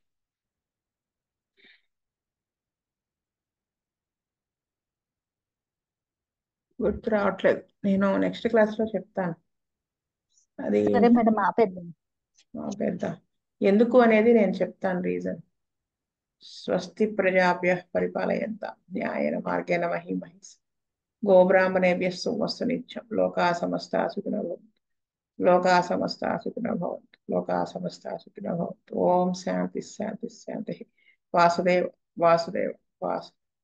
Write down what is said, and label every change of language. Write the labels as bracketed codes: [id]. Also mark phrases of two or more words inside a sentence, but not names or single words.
[te] గుర్తు రావట్లేదు. నేను [en] next class [te] లో చెప్తాను. అది సరే మేడం, ఆపేద్దాం. పెద్ద ఎందుకు అనేది నేను చెప్తాను రీజన్. [sa] स्वस्ति प्रजाभ्य परिपालयन्त न्यायेन मार्गेण मही महिष् गोब्राह्मणेभ्यः शुभमस्तु नित्यं. लोकाः समस्ताः सुखिनो भवन्तु. लोकाः समस्ताः सुखिनो भवन्तु. लोकाः समस्ताः सुखिनो भवन्तु. ॐ शान्तिः शान्तिः शान्तिः. వాసుదేవ వాసుదేవ వాసు